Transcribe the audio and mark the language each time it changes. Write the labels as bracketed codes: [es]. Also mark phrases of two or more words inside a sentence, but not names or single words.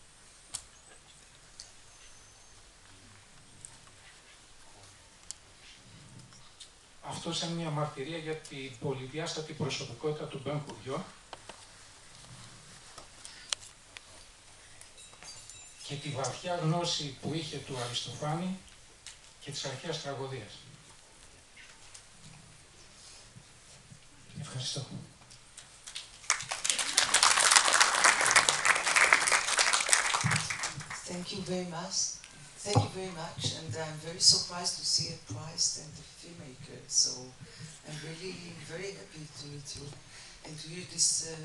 [el] Αυτό σαν μια μαρτυρία για την πολυδιάστατη προσωπικότητα του Μπεν Γκουριόν και τη βαθιά γνώση που είχε του Αριστοφάνη και της αρχαίας τραγωδίας. Ευχαριστώ. [en] Thank you very much. Thank you very much, and I'm very surprised to see a prize and a filmmaker. So I'm really very happy to meet you and to hear this.